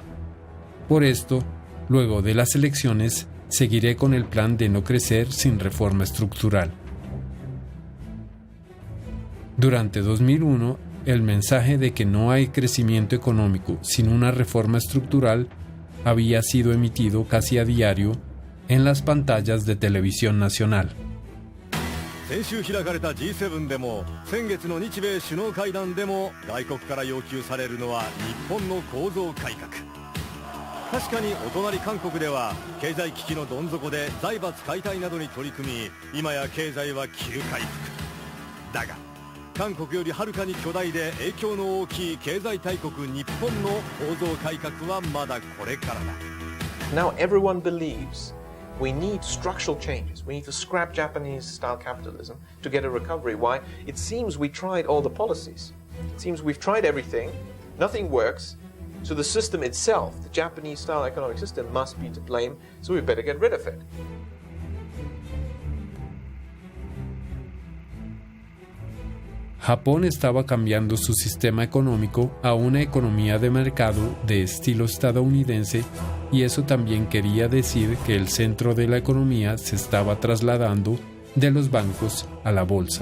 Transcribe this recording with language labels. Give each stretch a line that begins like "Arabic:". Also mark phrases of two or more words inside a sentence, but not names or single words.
Spanish: Por esto, luego de las elecciones, seguiré con el plan de no crecer sin reforma estructural. Durante 2001, el mensaje de que no hay crecimiento económico sin una reforma estructural había sido emitido casi a diario en las pantallas de televisión nacional.
Japanese: 先週開かれた G7 でも先月の日米首脳会談でも外国から要求されるのは日本の構造改革。確かにお隣韓国では経済危機のどん底で財閥解体などに取り組み、今や経済は急回復だが、韓国よりはるかに巨大で影響の大きい経済大国日本の構造改革はまだこれからだ。
English: Now everyone believes we need structural changes. We need to scrap Japanese-style capitalism to get a recovery. Why? It seems we tried all the policies. It seems we've tried everything. Nothing works. So the system itself, the Japanese-style economic system, must be to blame. So we better get rid of it.
Spanish: Japón estaba cambiando su sistema económico a una economía de mercado de estilo estadounidense, y eso también quería decir que el centro de la economía se estaba trasladando de los bancos a la bolsa.